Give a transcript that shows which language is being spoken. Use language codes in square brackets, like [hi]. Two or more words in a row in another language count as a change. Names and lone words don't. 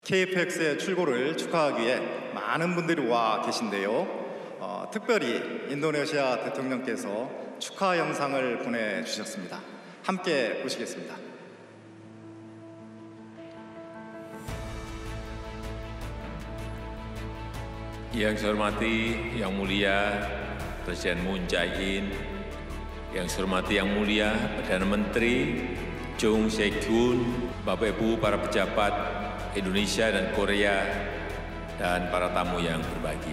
[ko] KF-X의 출고를 축하하기 위해 많은 분들이 와 계신데요. 특별히 인도네시아 대통령께서 축하 영상을 보내주셨습니다. 함께 보시겠습니다. [id] Yang saya hormati, Yang Mulia Presiden Moon Jae-in, yang saya hormati Yang Mulia Perdana Menteri Chung Se-kyun, Bapak Ibu para pejabat Indonesia dan Korea, dan para tamu yang berbahagia.